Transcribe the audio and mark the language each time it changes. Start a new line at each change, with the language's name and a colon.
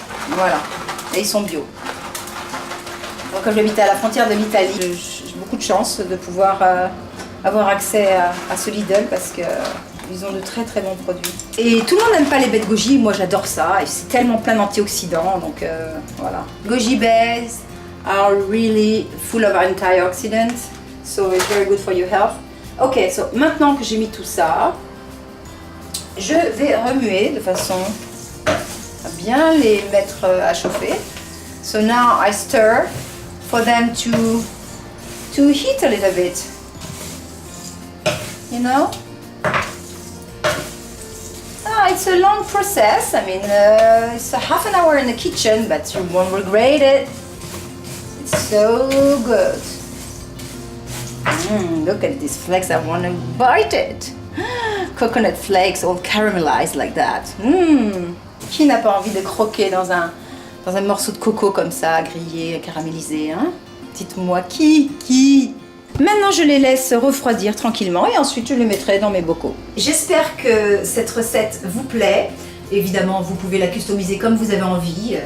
French: Voilà, et ils sont bio. Donc, comme j'habitais à la frontière de l'Italie, j'ai beaucoup de chance de pouvoir avoir accès à ce Lidl parce qu'ils ont de très très bons produits. Et tout le monde n'aime pas les baies de goji, moi j'adore ça, et c'est tellement plein d'antioxydants, donc voilà.
English: Goji berries are really full of antioxidants, so it's very good for your health.
French: Ok, so maintenant que j'ai mis tout ça, je vais remuer de façon à bien les mettre à chauffer.
English: So now I stir for them to heat a little bit. You know? It's a long process. I mean, it's a half an hour in the kitchen, but you won't regret it. It's so good. Look at these flakes, I want to bite it. Coconut flakes all caramelized like that.
French: Qui n'a pas envie de croquer dans un morceau de coco comme ça, grillé, caramélisé, hein? Dites-moi qui? Maintenant, je les laisse refroidir tranquillement et ensuite je les mettrai dans mes bocaux. J'espère que cette recette vous plaît. Évidemment, vous pouvez la customiser comme vous avez envie.